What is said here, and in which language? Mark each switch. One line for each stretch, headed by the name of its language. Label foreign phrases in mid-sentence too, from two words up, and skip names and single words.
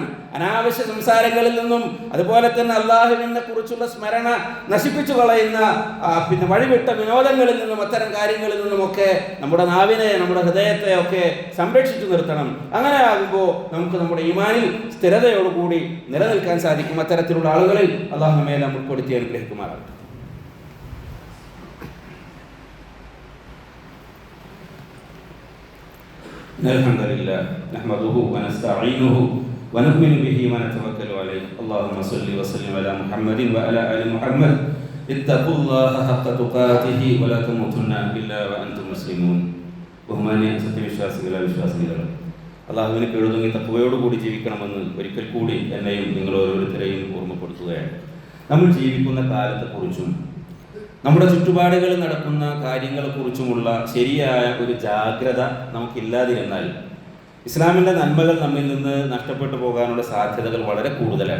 Malayalam: അനാവശ്യ സംസാരങ്ങളിൽ നിന്നും അതുപോലെ തന്നെ അള്ളാഹുവിനെ കുറിച്ചുള്ള സ്മരണ നശിപ്പിച്ചു കളയുന്ന വഴിവിട്ട വിനോദങ്ങളിൽ നിന്നും അത്തരം കാര്യങ്ങളിൽ നിന്നുമൊക്കെ നമ്മുടെ നാവിനെ, നമ്മുടെ ഹൃദയത്തെ ഒക്കെ സംരക്ഷിച്ചു നിർത്തണം. അങ്ങനെ ആകുമ്പോൾ നമുക്ക് നമ്മുടെ ഈമാനിൽ സ്ഥിരതയോടുകൂടി നിലനിൽക്കാൻ സാധിക്കും. അത്തരത്തിലുള്ള ആളുകളിൽ അള്ളാഹു നമ്മെ ഉൾപ്പെടുത്തി അനുഗ്രഹിക്കുമാറാകട്ടെ.
Arabic: الحمد لله نحمده ونستعينه ونؤمن به ونتوكل عليه اللهم صل وسلم على محمد وعلى آل محمد اتقوا الله حق تقاته ولا تموتن إلا وأنتم مسلمون.
Malayalam: ബഹുമാന്യ സത്യവിശ്വാസികളെ അള്ളാഹുവിനെ കീഴൊതുങ്ങി തഖ്വയോടുകൂടി ജീവിക്കണമെന്ന് ഒരിക്കൽ കൂടി എന്നെയും നിങ്ങൾ ഓരോരുത്തരെയും ഓർമ്മപ്പെടുത്തുകയാണ്. നമ്മൾ ജീവിക്കുന്ന കാലത്തെക്കുറിച്ചും നമ്മുടെ ചുറ്റുപാടുകളിൽ നടക്കുന്ന കാര്യങ്ങളെക്കുറിച്ചുമുള്ള ശരിയായ ഒരു ജാഗ്രത നമുക്കില്ലാതിരുന്നാൽ ഇസ്ലാമിൻ്റെ നന്മകൾ നമ്മിൽ നിന്ന് നഷ്ടപ്പെട്ടു പോകാനുള്ള സാധ്യതകൾ വളരെ കൂടുതലാണ്.